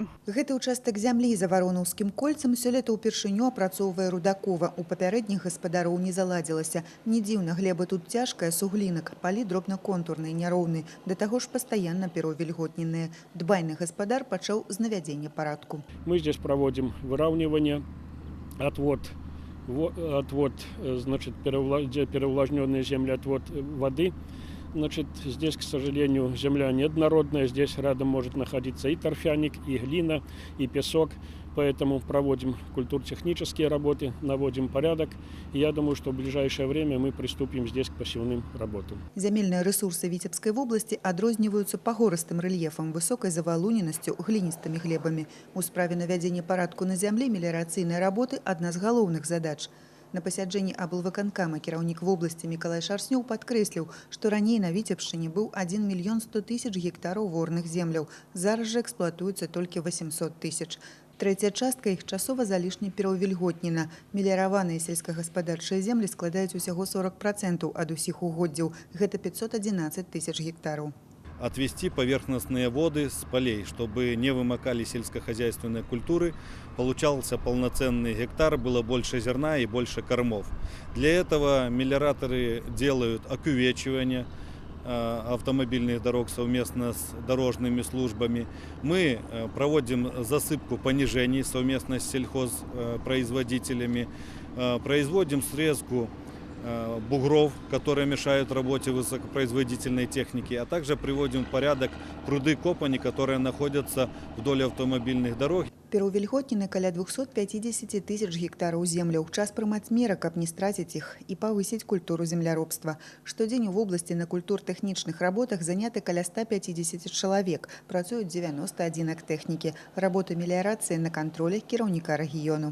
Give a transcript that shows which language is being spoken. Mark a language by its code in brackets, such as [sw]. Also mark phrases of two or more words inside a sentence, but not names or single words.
[be] Гэты участак зямлі за Варонаўскім кольцам сёлета ўпершыню апрацоўвае Рудакова. У папярэдніх гаспадароў не заладзілася. Не дзіўна, глеба тут цяжкая, суглінак, палі дробна-контурныя, няроўныя, да таго ж пастаянна пераўвільготненыя. Дбайны гаспадар пачаў з навядзення парадку. [ru] Мы здесь проводим выравнивание, отвод, значит, переувлажненные земли, отвод воды. Значит, здесь, к сожалению, земля неоднородная. Здесь рядом может находиться и торфяник, и глина, и песок. Поэтому проводим культурно-технические работы, наводим порядок. И я думаю, что в ближайшее время мы приступим здесь к посевным работам. [be] Зямельныя рэсурсы Віцебскай вобласці адрозніваюцца пагорыстым рэльефам, высокай завалуненасцю, гліністымі глебамі. У справе навядзення парадку на зямлі меліярацыйнай работы адна з галоўных задач. На пасяджэнні аблвыканкама кіраўнік вобласці Мікалай Шарснёў падкрэсліў, што раней на Віцебшчыне быў 1 100 000 гектараў ворных земляў. Зараз жа эксплуатуецца толькі 800 000. Трэцяя частка іх часова залішне пераўвільготнена. Меліяраваныя сельскагаспадарчыя землі складаюць усяго 40% ад усіх угоддзяў. Гэта 511 000 гектараў. [ru] Отвести поверхностные воды с полей, чтобы не вымокали сельскохозяйственные культуры, получался полноценный гектар, было больше зерна и больше кормов. Для этого мелиораторы делают окувечивание автомобильных дорог совместно с дорожными службами. Мы проводим засыпку понижений совместно с сельхозпроизводителями, производим срезку бугров, которые мешают работе высокопроизводительной техники, а также приводим в порядок пруды копани, которые находятся вдоль автомобильных дорог. [be] Пераўвільготнены каля 250 000 гектараў земляў. Час прымаць меры, каб не страціць іх і павысіць культуру земляробства. Штодзень у вобласці на культур-тэхнічных работах заняты каля 150 чалавек. Працуюць 91 тэхнікі. Работа меліярацыі на кантролі кіраўніка рэгіёну.